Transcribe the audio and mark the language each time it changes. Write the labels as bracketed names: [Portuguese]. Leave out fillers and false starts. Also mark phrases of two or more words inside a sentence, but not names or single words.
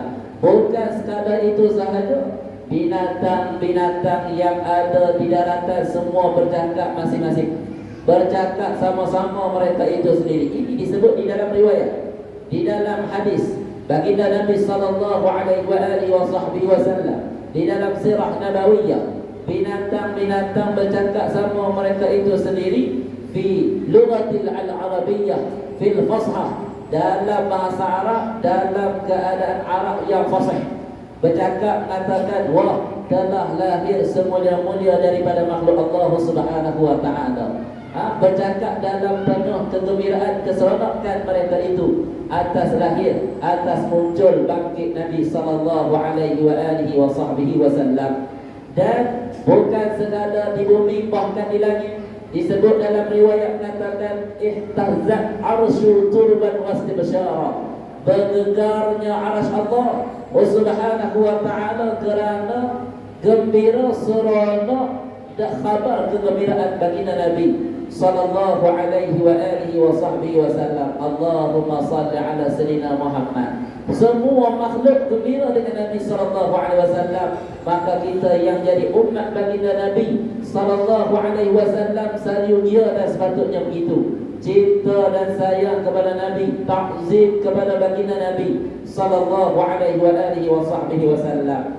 [Malay] Bukan sekadar itu sahaja, binatang-binatang yang ada di daratan semua bercakap masing-masing. Bercakap sama-sama mereka itu sendiri. Ini disebut di dalam riwayat, di dalam hadis baginda Nabi [Arabic] صلى الله عليه وسلم, [Malay] di dalam sirah nabawiyah. Binatang-binatang bercakap sama mereka itu sendiri [Arabic] في لغة العربية في الفصاحة, [Malay] dalam bahasa Arab, dalam keadaan Arab yang fasih. Bercakap mengatakan, wah, telah lahir semulia-mulia daripada makhluk Allah [Arabic] سبحانه وتعالى. [Malay] Bercakap dalam penuh kegembiraan, keseronokan mereka itu atas lahir, atas muncul bangkit Nabi [Arabic] صلى الله عليه وسلم. [Malay] Dan bukan sekadar di bumi, bahkan di langit. Disebut dalam riwayat mengatakan [Arabic] اهتز العرش طربا واستبشارا, [Malay] bergegarnya arsy Allah [Arabic] سبحانه وتعالى [Malay] kerana gembira seronok dan khabar kegembiraan baginda Nabi [Arabic] صلى الله عليه وسلم. اللهم صل على سيدنا محمد. [Malay] Semua makhluk gembira dengan Nabi [Arabic] صلى الله عليه وسلم, [Malay] maka kita yang jadi umat baginda Nabi [Arabic] صلى الله عليه وسلم [Malay] seyogia dan sepatutnya begitu. Cinta dan sayang kepada Nabi, takzim kepada baginda Nabi [Arabic] صلى الله عليه وسلم.